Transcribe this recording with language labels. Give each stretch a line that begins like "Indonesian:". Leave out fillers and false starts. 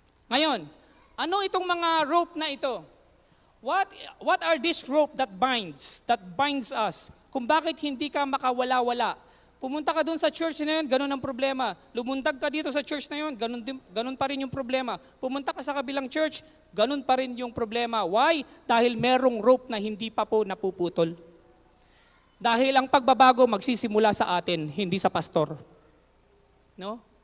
Filipino: Ngayon, ano itong mga rope na ito?
English: What are these rope that binds us?
Filipino: Kung bakit hindi ka makawala-wala? Pumunta ka doon sa church na yun, ganun ang problema. Lumuntag ka dito sa church na yun, ganun pa rin yung problema. Pumunta ka sa kabilang church, ganun pa rin yung problema. Why? Dahil merong rope na hindi pa po napuputol. Dahil ang pagbabago magsisimula sa atin, hindi sa pastor. No?